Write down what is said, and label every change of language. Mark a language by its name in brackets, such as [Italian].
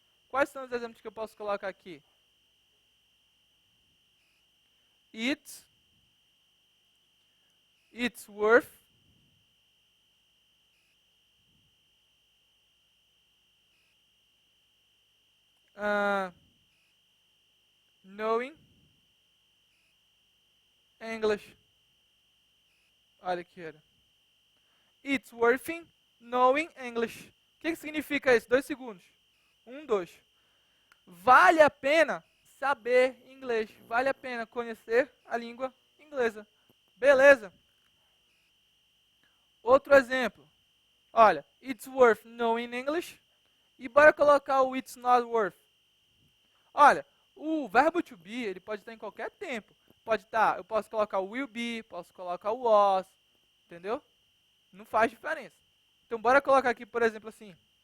[Portuguese] Quais são os exemplos que eu posso colocar aqui? [English] It's worth knowing English. [Portuguese] Olha aqui, olha. [English] It's worth knowing English. [Portuguese] O que significa isso? 2 segundos. 1, 2. Vale a pena saber inglês. Vale a pena conhecer a língua inglesa. Beleza? Outro exemplo. [English] Olha, it's worth knowing English. [Portuguese] E bora colocar o [English] it's not worth. [Portuguese] Olha, o verbo to be, ele pode estar em qualquer tempo. Pode estar, eu posso colocar o will be, posso colocar o was, entendeu? Não faz diferença. Então, bora colocar aqui, por exemplo, assim.